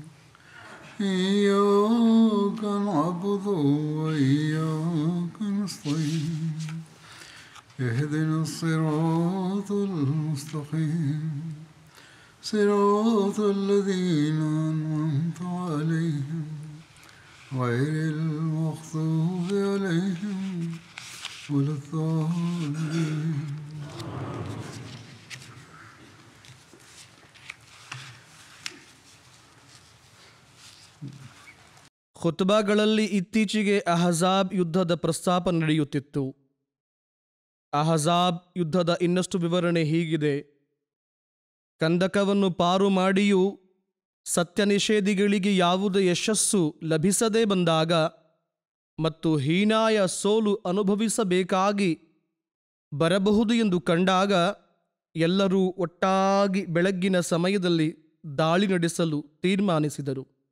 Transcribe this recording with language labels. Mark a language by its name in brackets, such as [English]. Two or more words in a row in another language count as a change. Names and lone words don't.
[Arabic] إياك نعبد وإياك نستعين اهدنا الصراط المستقيم صراط الذين أنعمت عليهم غير المغضوب عليهم ولا الضالين. [Kannada] ಖುತ್ಬಾಗಳಲ್ಲಿ ಇತ್ತೀಚೆಗೆ ಅಹಜಾಬ್ ಯುದ್ಧದ ಪ್ರಸ್ತಾಪ ನಡೆಯುತ್ತಿತ್ತು. ಅಹಜಾಬ್ ಯುದ್ಧದ ಇನ್ನಷ್ಟು ವಿವರಣೆ ಹೀಗಿದೆ: ಕಂದಕವನ್ನು ಪಾರು ಮಾಡಿಯೂ ಸತ್ಯ ನಿಷೇಧಿಗಳಿಗೆ ಯಾವುದೇ ಯಶಸ್ಸು ಲಭಿಸದೇ ಬಂದಾಗ ಮತ್ತು ಹೀನಾಯ ಸೋಲು ಅನುಭವಿಸಬೇಕಾಗಿ ಬರಬಹುದು ಎಂದು ಕಂಡಾಗ ಎಲ್ಲರೂ ಒಟ್ಟಾಗಿ ಬೆಳಗ್ಗಿನ ಸಮಯದಲ್ಲಿ ದಾಳಿ ನಡೆಸಲು ತೀರ್ಮಾನಿಸಿದರು.